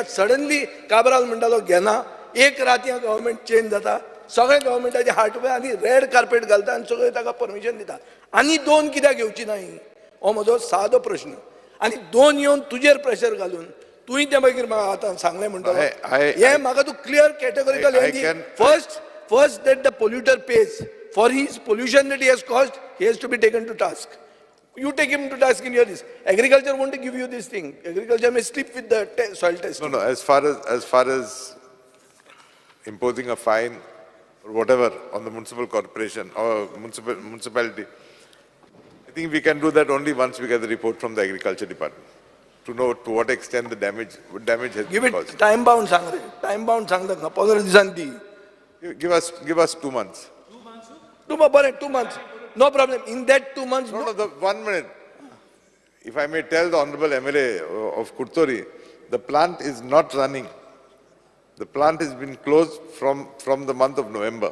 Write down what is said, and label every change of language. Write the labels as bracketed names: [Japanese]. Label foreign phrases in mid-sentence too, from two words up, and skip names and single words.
[Konkani] सडनली काबराल म्हणटालो घेना, एक रातया गव्हर्मेंट चेंज जाता, सगळे गव्हर्मेंटाचे हार्टवे आनी [English] red carpet [Konkani] घालता आनी सगळे ताका परमिशन दिता. आनी दोन कित्याक घेवची नाय? हो म्हजो सादो प्रश्न. आनी दोन येवन तुजेर प्रेशर घालून तुवें तें मागीर म्हाका आतां सांगलें म्हणटालो. हें म्हाका तूं [English] clear categorical [Konkani] हें दी. [English] फर्स्ट that the polluter pays for his pollution that he has caused, he has to be taken to task. You take him to task in your this. Agriculture won't give you this thing. Agriculture may slip with the soil testing. No, as far as imposing a fine or whatever on the municipal corporation or municipality, I think we can do that only once we get the report from the agriculture department to know to what extent the damage has Give been it caused. time bound [Konkani] सांग रे. [English] Time bound [Konkani] सांग ना 15 दिसांनी दी. [English] Give us 2 months. 2 months. No problem. In that 2 months. No, 1 minute. If I may tell the Honorable MLA of Kurtori, the plant is not running. The plant has been closed from the month of November.